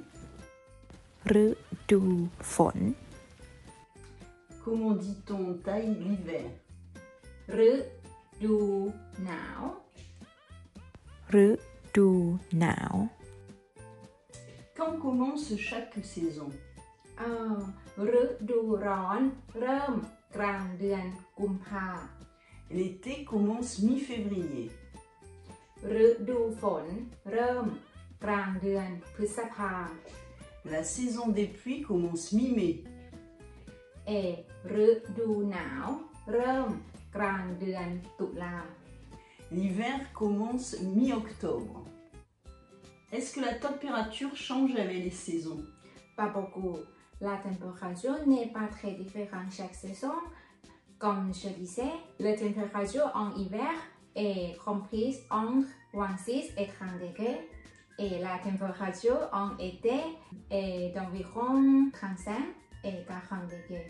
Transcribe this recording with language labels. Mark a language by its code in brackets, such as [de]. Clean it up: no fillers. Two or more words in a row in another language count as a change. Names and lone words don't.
[th] ฤดูฝน. [fr] Comment dit-on en Thaï l'hiver? [th] ฤดูหนาว. ฤดูหนาว. [fr] Quand commence chaque saison? [th] ฤดูร้อนเริ่มกลางเดือนกุมภา [fr] L'été commence mi-février. [th] ฤดูฝนเริ่มกลางเดือนพฤษภา [fr] La saison des pluies commence mi-mai. [th] ฤดูหนาวเริ่มกลางเดือนตุลา [fr] L'hiver commence mi-octobre. Est-ce que la température change avec les saisons? Pas beaucoup. La température n'est pas très différente chaque saison. Comme je disais, la température en hiver est comprise entre 26 et 30 degrés et la température en été est d'environ 35 et 40 degrés.